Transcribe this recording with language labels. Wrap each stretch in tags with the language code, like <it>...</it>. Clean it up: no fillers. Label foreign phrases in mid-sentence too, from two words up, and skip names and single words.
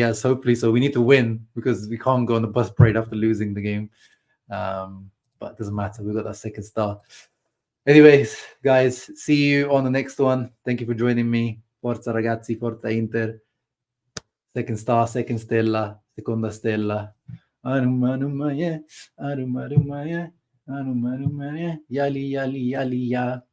<en>Yes, hopefully. So we need to win, because we can't go on the bus parade after losing the game. But it doesn't matter. We've got that second star. Anyways, guys, see you on the next one. Thank you for joining me.</en> <it>Forza ragazzi, Forza Inter.</it> <en>Second star, second stella,</en> <it>seconda stella. Aruma, yeah. Aruma, yeah. Aruma, yeah. Yali, yali, yali, ya.</it>